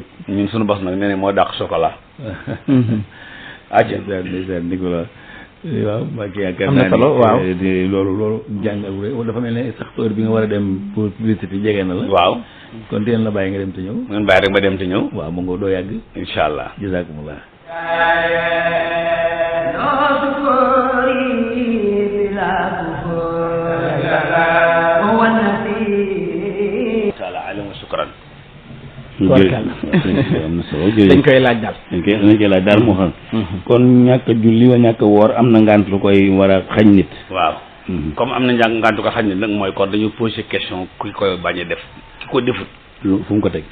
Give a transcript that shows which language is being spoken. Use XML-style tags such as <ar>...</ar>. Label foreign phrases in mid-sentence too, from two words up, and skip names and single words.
<wo>ñun suñu bos nag nee ne moo dàq chocolat ndeysaan Nicolas waaw Mbacke yaakaar am naa na solo waaw loolu jàng ak dafa mel ne sax heure bi nga war a dem</wo> <fr>pour publicité</fr> <wo>jege na la waaw kon teen la bàyyi nga dem te ñëw ngeen bàyyi rek ma dem te ñëw waaw mu nga doo yàgg</wo> <ar>إن شاء الله jazakumullah هو النبي</ar> <wo>am na solo dañ koy laaj daal dañ koy laaj daal moo xam kon ñàkk a julli wa ñàkk a woor am na ngant lu koy war a xañ nit waaw comme am na ngàntu ko xañ nit nag mooy kon dañu</wo> <fr>posé question</fr> <wo>ki koy bañ a def ki ko defut fu mu ko teg</wo>